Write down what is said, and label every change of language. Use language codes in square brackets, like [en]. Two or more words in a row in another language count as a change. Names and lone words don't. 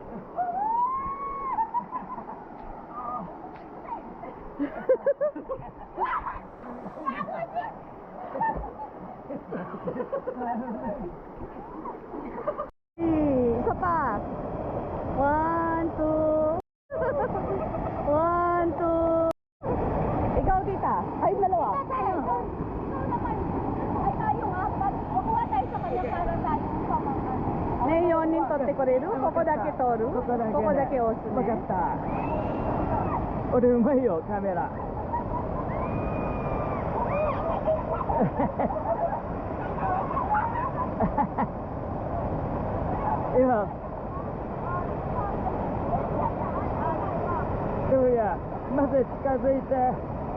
[tl] Isa pa. 1, 2. 1, 2. Ikaw, tita. Ay, dalawa. Ikaw naman. Ay, tayong apat. Makuha tayo sa kanya para tayo pamakan. [ja] ね、4人取ってこれる？ここだけ取る？ここだけ押すね。わかった。俺うまいよ、カメラ。今どうや、まず近づいて。